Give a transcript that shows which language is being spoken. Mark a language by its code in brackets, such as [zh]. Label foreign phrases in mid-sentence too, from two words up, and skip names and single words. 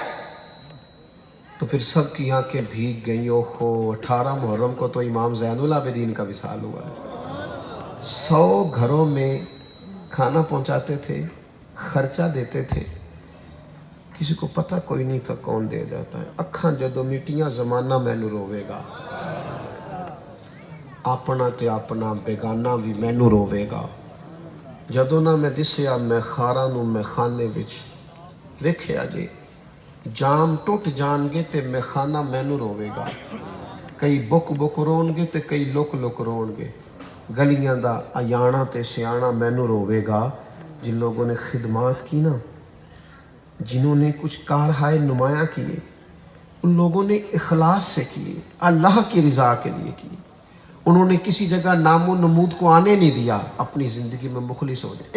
[ur] تو پھر سب کی آنکھیں بھیگ گئیں۔ اوہو، 18 محرم کو تو امام زین العابدین کا وصال ہوا ہے۔ 100 گھروں میں کھانا پہنچاتے تھے، خرچہ دیتے تھے، کسی کو پتہ کوئی نہیں تھا کون دے جاتا ہے۔ [pa] اکھاں جدو میٹیاں زمانہ مینو روے گا، اپنا تے اپنا بیگانہ بھی مینو روے گا۔ جدو نہ میں دسیا میں خاراں نوں میں خانے وچ ویکھیا جے، جام ٹوٹ جان گے تے میں خانہ مینو روے گا۔ کئی بک بک رون گے تے کئی لک لک رون گے۔ گلیاں دا ایانا تے سیانا مینو روے گا۔ [ur] جن لوگوں نے خدمات کی نا، جنہوں نے کچھ کارہائے نمایاں کیے، ان لوگوں نے اخلاص سے کیے، اللہ کی رضا کے لیے کیے۔ انہوں نے کسی جگہ نام و نمود کو آنے نہیں دیا، اپنی زندگی میں مخلص ہو جائے۔